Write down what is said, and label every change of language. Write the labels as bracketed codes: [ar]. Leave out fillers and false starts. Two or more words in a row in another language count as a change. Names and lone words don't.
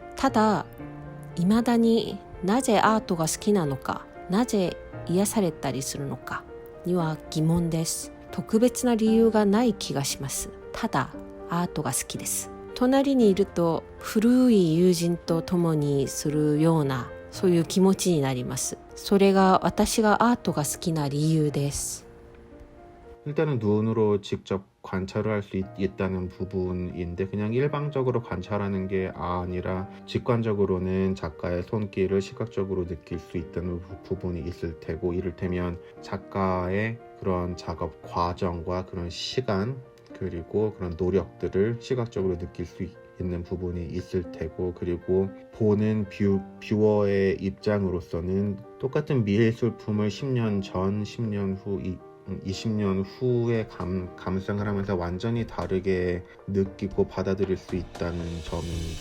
[ja] ただ未だになぜアートが好きなのか、なぜ癒されたりするのかには疑問です。特別な理由がない気がします。ただアートが好きです。隣にいると古い友人と共にするようなそういう気持ちになります。それが私がアートが好きな理由です。 [ko] 일단은 눈으로 직접 관찰을 할 수 있다는 부분인데 그냥 일방적으로 관찰하는 게 아니라 직관적으로는 작가의 손길을 시각적으로 느낄 수 있다는 부분이 있을 테고, 이를테면 작가의 그런 작업 과정과 그런 시간 그리고 그런 노력들을 시각적으로 느낄 수 있는 부분이 있을 테고, 그리고 보는 뷰어의 입장으로서는 똑같은 미술품을 10년 전, 10년 후, 20년 후에 감상을 하면서 완전히 다르게 느끼고 받아들일 수 있다는 점입니다.